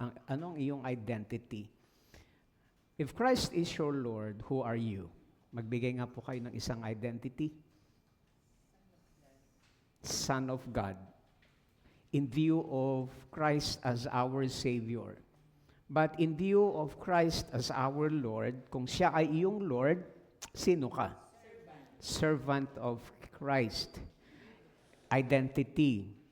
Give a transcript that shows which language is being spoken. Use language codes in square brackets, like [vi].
[tl] Anong iyong identity? [en] If Christ is your Lord, who are you? [tl] Magbigay nga po kayo ng isang identity. [en] Son of God. In view of Christ as our Savior. But in view of Christ as our Lord, [tl] kung siya ay iyong Lord, sino ka? [en] Servant of Christ. Identity.